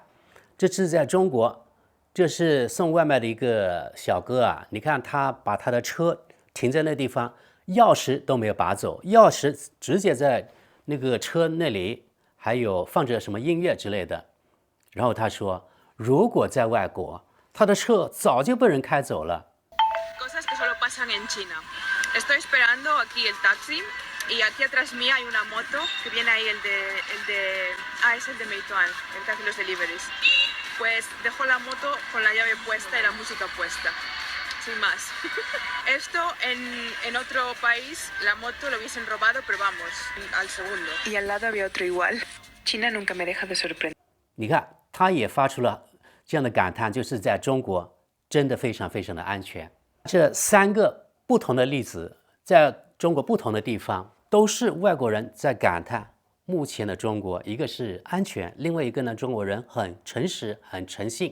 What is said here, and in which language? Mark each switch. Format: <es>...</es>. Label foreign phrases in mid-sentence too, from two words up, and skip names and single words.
<zh>这是在中国，这是送外卖的一个小哥啊，你看他把他的车停在那地方，钥匙都没有拔走，钥匙直接在那个车那里，还有放着什么音乐之类的。然后他说，如果在外国，他的车早就被人开走了。</zh> <es>Cosas que solo pasan en China. Estoy esperando aquí el taxi y aquí atrás mía hay una moto que viene ahí es el de Meituan, el que hace los deliveries. Pues dejo la moto con la llave puesta y la música puesta, sin más. Esto en otro país la moto lo hubiesen robado, pero vamos, al segundo. Y al lado había otro igual. China nunca me deja de sorprender.</es> <zh>你看，他也发出了这样的感叹，就是在中国真的非常非常的安全。这3个不同的例子，在中国不同的地方，都是外国人在感叹目前的中国，一个是安全，另外一个呢，中国人很诚实、很诚信。</zh>